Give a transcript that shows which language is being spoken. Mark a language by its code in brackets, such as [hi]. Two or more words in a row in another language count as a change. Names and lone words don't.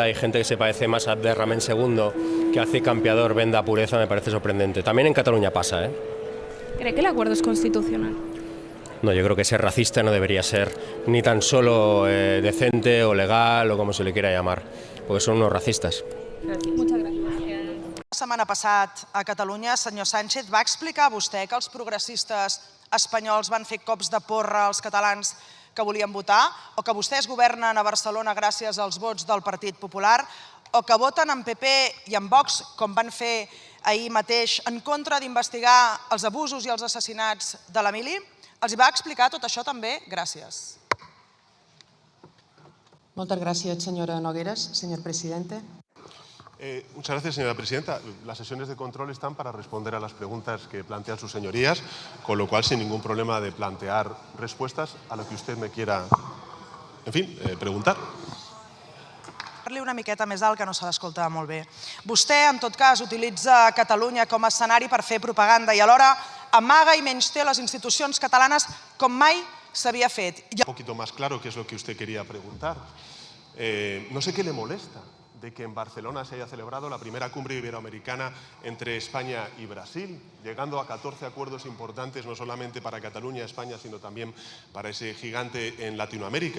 [es] Hay gente que se parece más a Abderramén II que hace campeador, venda pureza, me parece sorprendente. También en Cataluña pasa, ¿eh? ¿Cree que el acuerdo es constitucional? No, yo creo que ser racista no debería ser ni tan solo decente o legal o como se le quiera llamar, porque son unos racistas. Muchas gracias. [ca] La setmana passada a Catalunya, senyor Sánchez, va explicar vostè que els progressistes espanyols van fer cops de porra als catalans que volien votar, o que vostès governen a Barcelona gràcies als vots del Partit Popular, o que voten amb PP i amb Vox, com van fer ahir mateix, en contra d'investigar els abusos i els assassinats de l'Emili? Els va explicar tot això també? Gràcies. Moltes gràcies, senyora Nogueras. [es] Señor presidente. Muchas gracias, señora presidenta. Las sesiones de control están para responder a las preguntas que plantean sus señorías, con lo cual sin ningún problema de plantear respuestas a lo que usted me quiera, en fin, preguntar. [ca] Parli una miqueta més alt, que no se l'escolta molt bé. Vostè, en tot cas, utilitza Catalunya com a escenari per fer propaganda i alhora amaga i menysté les institucions catalanes com mai s'havia fet. [es] Un poquito más claro qué es lo que usted quería preguntar. No sé qué le molesta de que en Barcelona se haya celebrado la primera cumbre iberoamericana entre España y Brasil, llegando a 14 acuerdos importantes, no solamente para Cataluña, España, sino también para ese gigante en Latinoamérica.